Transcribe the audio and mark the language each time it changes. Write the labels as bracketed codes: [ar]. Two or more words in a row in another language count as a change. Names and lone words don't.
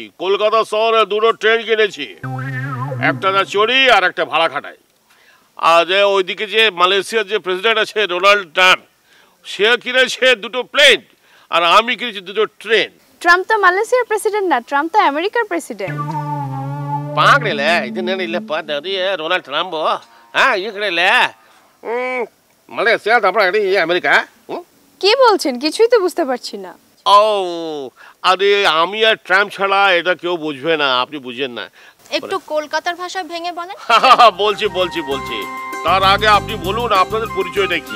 [bn] কলকাতা শহরে দুটো ট্রেন কিনেছি, একটা না চড়ি আর একটা ভাড়া খাটাই। আর যে ওইদিকে যে মালয়েশিয়ার যে প্রেসিডেন্ট আছে ডোনাল্ড ট্রাম্প, সে কিনেছে দুটো প্লেন আর আমি কিনেছি দুটো ট্রেন। ট্রাম্প তো মালয়েশিয়ার প্রেসিডেন্ট না, ট্রাম্প তো আমেরিকার প্রেসিডেন্ট। [kn] ಪಾಗಡಿಲ್ಲ ಇದನ್ನೇನಿಲ್ಲಪ್ಪ ಅದೇ ಡೊನಾಲ್ಡ್ ಟ್ರಂಪ್ ಈ ಕಡೆ ಇಲ್ಲ [bn] মালয়েশিয়া তারপর আমেরিকা। কি বলছেন? কিছুই তো বুঝতে পারছি না। ও আরে আমি আর ট্রাম্প ছাড়া এটা কেউ বুঝবে না, আপনি বুঝেন না। একটু কলকাতার ভাষা ভেঙে বলেন। বলছি বলছি বলছি তার আগে আপনি বলুন আপনাদের পরিচয়টা কি?